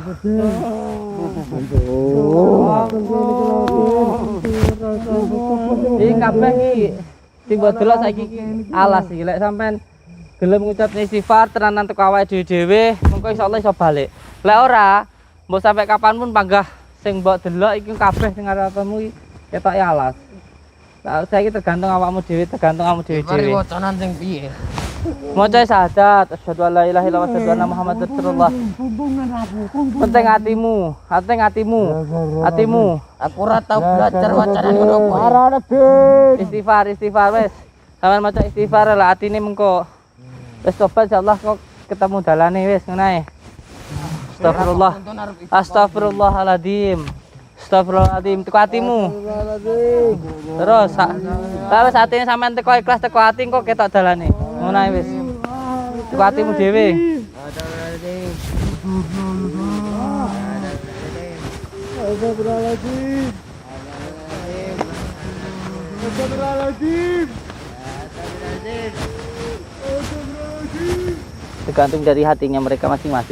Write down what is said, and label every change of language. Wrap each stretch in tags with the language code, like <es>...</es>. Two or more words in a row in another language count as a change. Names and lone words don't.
<jv>Iki kabeh iki sing mbok delok saiki alas iki lek sampean gelem ngucap istighfar tenanan teko awake dhewe mengko insyaallah iso balik. Lek ora mbok sampai kapanpun panggah sing mbok delok iki kabeh sing arepmu iki ketoke alas. Saya tergantung awakmu dhewe, tergantung awakmu Mari dhewe. wacanan sing piye? Maca syahadat,</jv> <ar>أشهد أن لا إله إلا الله وأشهد أن محمدا رسول الله.</ar> <jv>Penting hatimu. Aku ora tau belajar wacanan ngono kuwi. Istighfar wes. Sampeyan maca istighfar lah atine mengko. Wes tobat insyaallah kok ketemu dalane wes ngono ae.</jv> <ar>أستغفر الله العظيم.</ar> <jv>Teko hatimu. Terus wis atine sampean teko ikhlas teko ati kok ketok dalane. Ngono ae wis. Teko hatimu dhewe.</jv> <id>Tergantung dari hatinya mereka masing-masing.</id>